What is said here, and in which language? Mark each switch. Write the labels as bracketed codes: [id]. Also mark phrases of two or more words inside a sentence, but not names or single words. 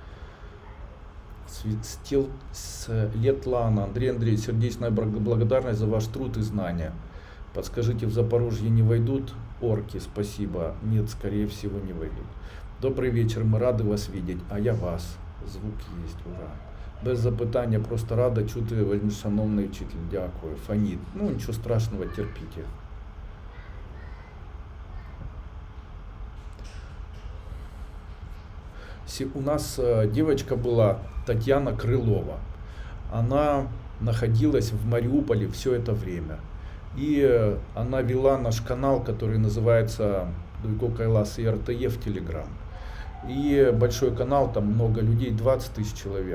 [ru] Светлана. Андрей Андреевич, сердечная благодарность за ваш труд и знания. Подскажите, в Запорожье не войдут орки? Спасибо. Нет, скорее всего не войдут. Добрый вечер, мы рады вас видеть. А я вас. Звук есть, ура. [uk] Без запитання, просто рада чути, вельмишановний вчитель. Дякую. Фаніт. Ну, нічого страшного, терпіть. [ru] У нас девочка была Татьяна Крылова. Она находилась в Мариуполе все это время. И она вела наш канал, который называется Дуйко Кайлас и РТЕ в Телеграм. И большой канал, там много людей, 20 тысяч человек.